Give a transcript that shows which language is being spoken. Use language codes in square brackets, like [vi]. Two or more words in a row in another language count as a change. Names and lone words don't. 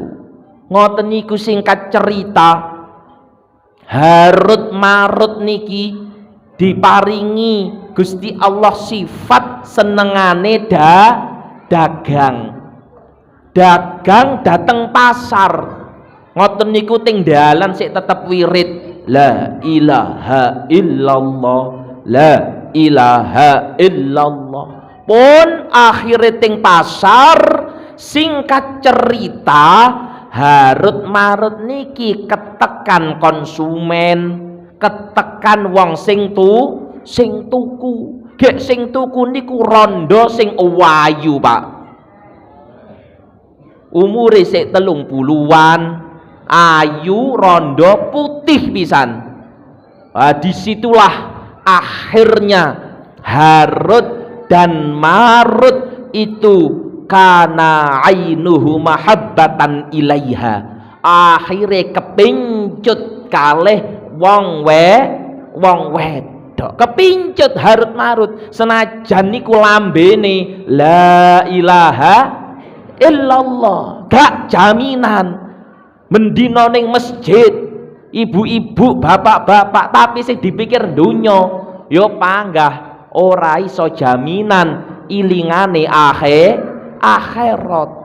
[jv] Ngoten niku singkat cerita, Harut Marut niki diparingi Gusti Allah sifat senengane dagang dateng pasar. Ngoten niku ting dalan sik tetep wirid [ar] لا إله إلا الله، لا إله إلا الله. [jv] Pun akhire ting pasar, singkat cerita Harut Marut niki ketekan konsumen, ketekan wong sing tuku. Gek sing tuku niku rondo sing wayu Pak. umure sik 30-an, ayu, rondo, putih pisan. [id] Disitulah akhirnya Harut dan Marut itu [ar] كان عينه محبة إليها, [jv] akhire kepincut kalih wong wedok, kepincut Harut Marut, senajan niku lambene [ar] لا إله إلا الله, [jv] gak jaminan mendino ning masjid ibu-ibu bapak-bapak tapi sing dipikir dunya yo panggah ora iso jaminan ilingane akhirat.